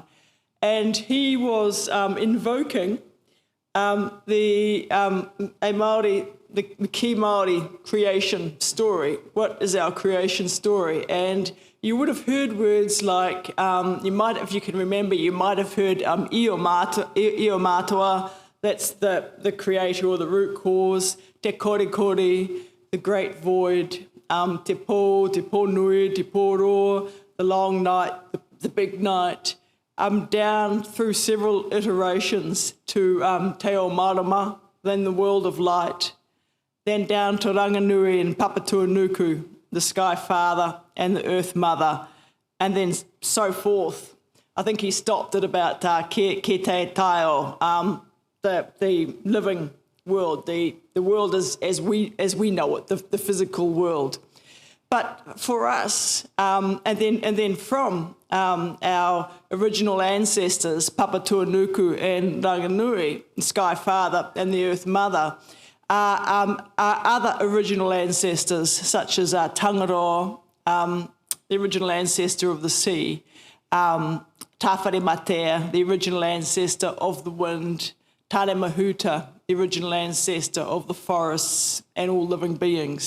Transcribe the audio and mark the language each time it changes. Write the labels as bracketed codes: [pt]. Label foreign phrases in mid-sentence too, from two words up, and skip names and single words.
[en] And he was invoking the key Māori creation story. What is our creation story? And you would have heard words like, you might, if you can remember, you might have heard io mātua, that's the creator or the root cause, [mi] te kore kore, [en] the great void, [mi] te pō nui, te pō roa, [en] the long night, the big night, down through several iterations to [mi] te o marama, [en] then the world of light, then down to Ranganui and Papatuanuku, the Sky Father and the Earth Mother, and then so forth. I think he stopped at about [mi] ke te taio, [en] the living world, the world as we know it, the physical world. But for us, and then from our original ancestors, Papatuanuku and Ranganui, the Sky Father and the Earth Mother, other original ancestors such as Tangaroa, the original ancestor of the sea, Tawhare Matea, the original ancestor of the wind, Tane Mahuta, the original ancestor of the forests and all living beings.